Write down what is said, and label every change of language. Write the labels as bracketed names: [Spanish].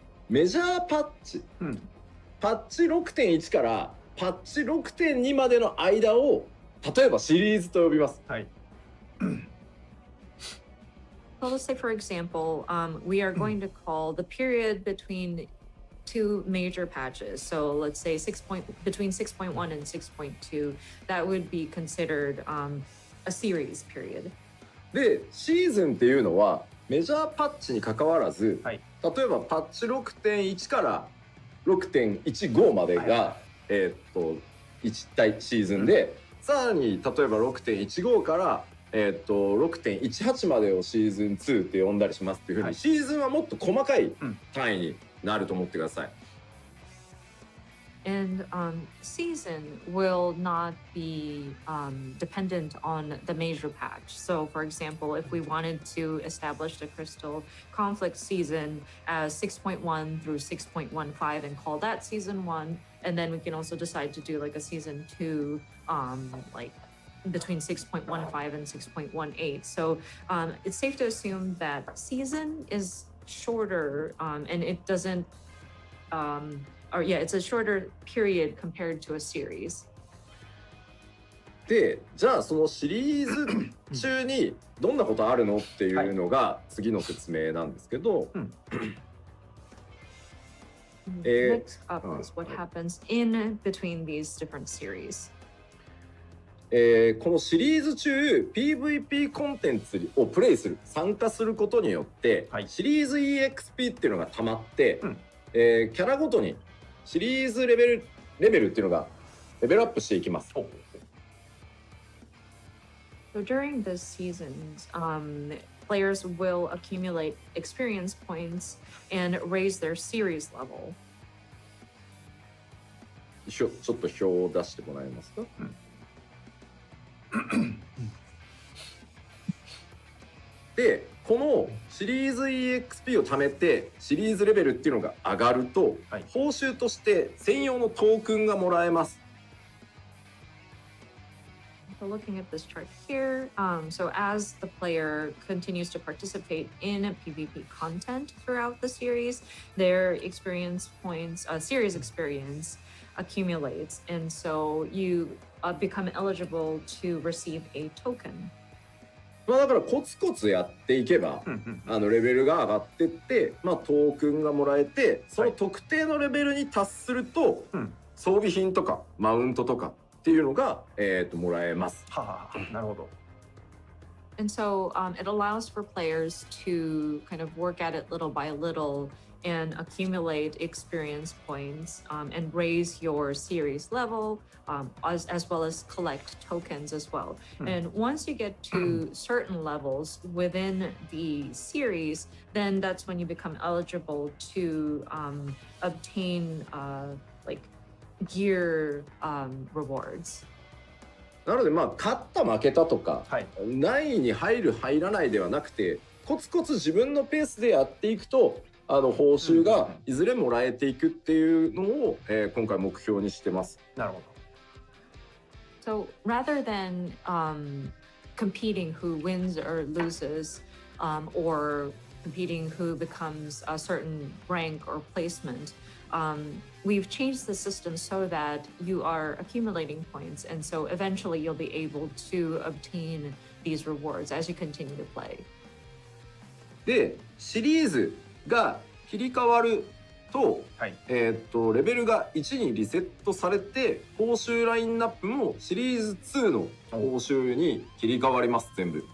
[Japanese] メジャーパッチ、パッチ 6.1 からパッチ 6.2 までの間を例えばシリーズと呼びます。はい。 [English] So let's say, for example, we are going to call the period between two major patches. So let's say between 6.1 and 6.2, that would be considered a series period. [Japanese] で、シーズンっていうのはメジャーパッチに関わらず、はい、例えばパッチ 6.1 から 6.15 までが、1対シーズンで、さらに例えば 6.15 から 6.18 までをシーズン2って呼んだりしますっていうふうに、はい、シーズンはもっと細かい単位になると思ってください。 [English] And season will not be dependent on the major patch. So, for example, if we wanted to establish the Crystal Conflict season as 6.1 through 6.15 and call that season 1, and then we can also decide to do like a season 2, like between 6.15 and 6.18. So it's safe to assume that season is shorter, and it doesn't it's a shorter period compared to a series. [Japanese] で、じゃあそのシリーズ中にどんなことあるのっていうのが次の説明なんですけど、 [English] Next up is what happens in between these different series. [Japanese] このシリーズ中 PVP コンテンツをプレイする、参加することによって、はい、シリーズ EXP っていうのが溜まって、キャラごとにシリーズレベルっていうのがレベルアップしていきます。 [English] So during this seasons, players will accumulate experience points and raise their series level. [Japanese] ちょっと表を出してもらえますか？で、このシリーズ EXP を貯めてシリーズレベルっていうのが上がると、はい、報酬として専用のトークンがもらえます。 [English] So looking at this chart here, so as the player continues to participate in PvP content throughout the series, their experience points, series experience accumulates, and so you become eligible to receive a token. [Japanese] まあだからコツコツやっていけば、レベルが上がってって、トークンがもらえて、その特定のレベルに達すると、装備品とかマウントとかっていうのが、もらえます。なるほど。 [English] And so it allows for players to kind of work at it little by little and accumulate experience points and raise your series level as well as collect tokens as well. And once you get to certain levels within the series, then that's when you become eligible to obtain like gear rewards. [Japanese] なので勝った負けたとか、何位に入る入らないではなくて、コツコツ自分のペースでやっていくと報酬がいずれもらえていくっていうのを、今回目標にしてます。なるほど。 [English] So rather than competing who wins or loses, or competing who becomes a certain rank or placement, we've changed the system so that you are accumulating points, and so eventually you'll be able to obtain these rewards as you continue to play. [Japanese] で、シリーズが切り替わると、レベルが1にリセットされて、報酬ラインナップもシリーズ2の報酬に切り替わります、全部。